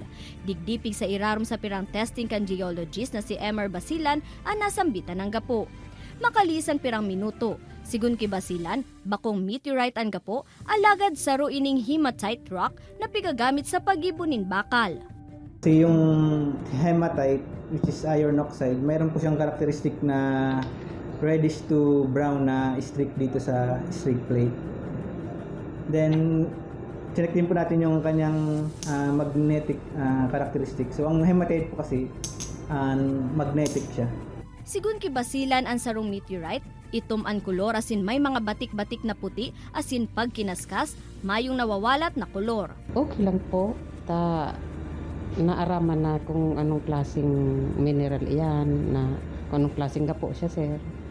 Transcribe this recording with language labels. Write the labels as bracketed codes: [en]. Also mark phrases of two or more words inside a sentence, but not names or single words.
[bik] Digdipig sa irarom sa pirang testing kan geologist na si Emer Basilan ang nasambitan ng gapo. makalisan pirang minuto. Sigun kibasilan, bakong meteorite ang gapo, alagad saro ining [en] hematite rock [bik] na pigagamit sa pagibunin bakal. [tl] Kasi yung hematite, [en] which is iron oxide, [tl] mayroon po siyang karakteristik na [en] reddish to brown [tl] na streak dito sa streak plate. Then, check din po natin yung kanyang [en] magnetic characteristic. [tl] So, ang hematite po kasi, magnetic siya. [bik] Sigun kibasilan ang sarong meteorite, itom ang kolor asin may mga batik-batik na puti asin pag kinaskas, mayong nawawalat na kolor. [tl] Okay lang po. Naaraman na kung anong klaseng mineral iyan, na kung anong klaseng gapo siya, sir.